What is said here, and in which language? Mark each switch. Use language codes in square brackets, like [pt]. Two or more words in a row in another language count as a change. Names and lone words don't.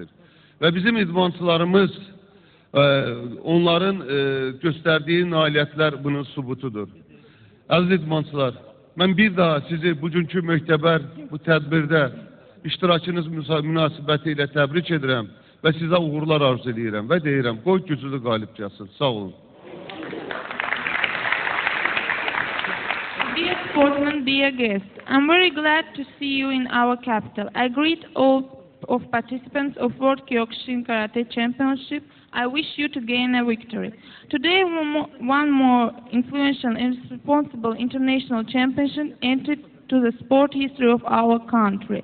[az] Və bizim idmançılarımız, onların göstərdiyi nailiyyətlər bunun sübutudur. Əziz idmançılar, mən bir daha sizi bugünkü möhtəbər bu tədbirdə iştirakınız münasibəti ilə təbrik edirəm və sizə uğurlar arzu edirəm və deyirəm, qoy güclü qalib gəlsin. Sağ olun. [en] Dear sportsmen, dear guests, I'm very glad to see you in our capital. I greet all of participants of World Kyokushin Karate Championship. I wish you to gain a victory. Today, one more influential and responsible international championship entered to the sport history of our country.